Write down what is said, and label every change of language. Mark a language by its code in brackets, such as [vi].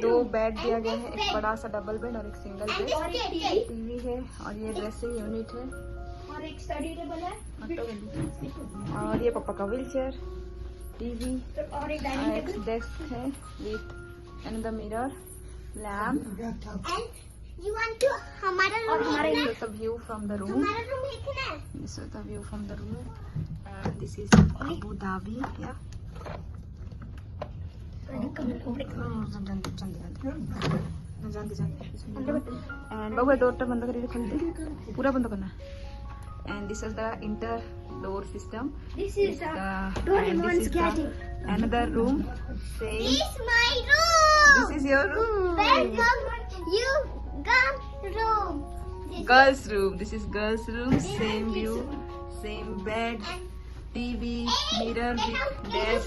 [hi] 2 bed दिया गया है, एक बड़ा सा डबल बेड और एक सिंगल बेड। टीवी है और ये ड्रेसिंग यूनिट है और एक स्टडी टेबल है और ये पापा का व्हील चेयर, टीवी और एक डाइनिंग एक टेबल। [en] desk [hi] है [en] With another mirror, lamp। And you want to [hi] हमारा और रूम हमारे देखना [en] this is the view from the room। [hi] हमारा रूम देखना है। [en] This is the view from the room। This is Abu Dhabi। Yeah। And [hi] Babu door बंद करिए, खोल पूरा बंद करना। [en] And this is the inter door system। This is the and Doraemon's this is the gadget. another room। Same। This is my room. This is your room। Welcome you girls room. Girls room। This is girls room। Same view, same bed, TV, mirror with desk,